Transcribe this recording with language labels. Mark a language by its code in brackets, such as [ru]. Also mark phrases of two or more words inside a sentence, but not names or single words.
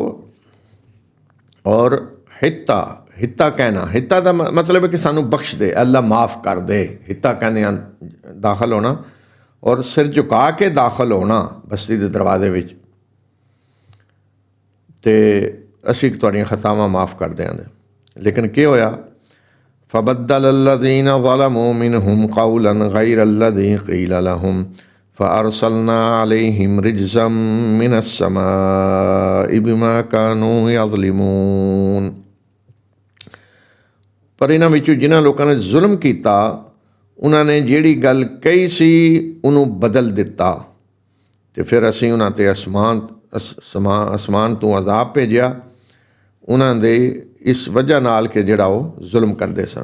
[pa] ਔਰ ਹਿੱਤਾ ਕਹਿਣਾ, ਹਿੱਤਾ ਦਾ ਮਤਲਬ ਹੈ ਕਿ ਸਾਨੂੰ ਬਖਸ਼ ਦੇ, ਅੱਲਾਹ ਮਾफ़ ਕਰ ਦੇ। ਹਿੱਤਾ ਕਹਿੰਦੇ ਆ ਦਾਖਲ ਹੋਣਾ, ਔਰ ਸਿਰ ਝੁਕਾ ਕੇ ਦਾਖਲ ਹੋਣਾ ਬਸਤੀ ਦੇ ਦਰਵਾਜ਼ੇ ਵਿੱਚ, ਅਤੇ ਅਸੀਂ ਤੁਹਾਡੀਆਂ ਖਤਾਵਾਂ ਮਾफ़ ਕਰ ਦਿਆਂਗੇ। ਲੇਕਿਨ ਕੀ ਹੋਇਆ? [ar] فَبَدَّلَ الَّذِينَ ظَلَمُوا مِنْهُمْ قَوْلًا غَيْرَ الَّذِي قِيلَ لَهُمْ فَأَرْسَلْنَا عَلَيْهِمْ رِجْزًا مِنَ السَّمَاءِ بِمَا كَانُوا يَظْلِمُونَ۔ [pa] ਪਰ ਇਹਨਾਂ ਵਿੱਚੋਂ ਜਿਨ੍ਹਾਂ ਲੋਕਾਂ ਨੇ ਜ਼ੁਲਮ ਕੀਤਾ, ਉਹਨਾਂ ਨੇ ਜਿਹੜੀ ਗੱਲ ਕਹੀ ਸੀ ਉਹਨੂੰ ਬਦਲ ਦਿੱਤਾ, ਤੇ ਫਿਰ ਅਸੀਂ ਉਹਨਾਂ 'ਤੇ ਅਸਮਾਨ ਤੋਂ ਅਜ਼ਾਬ ਭੇਜਿਆ ਉਹਨਾਂ ਦੇ ਇਸ ਵਜ੍ਹਾ ਨਾਲ ਕਿ ਜਿਹੜਾ ਉਹ ਜ਼ੁਲਮ ਕਰਦੇ ਸਨ।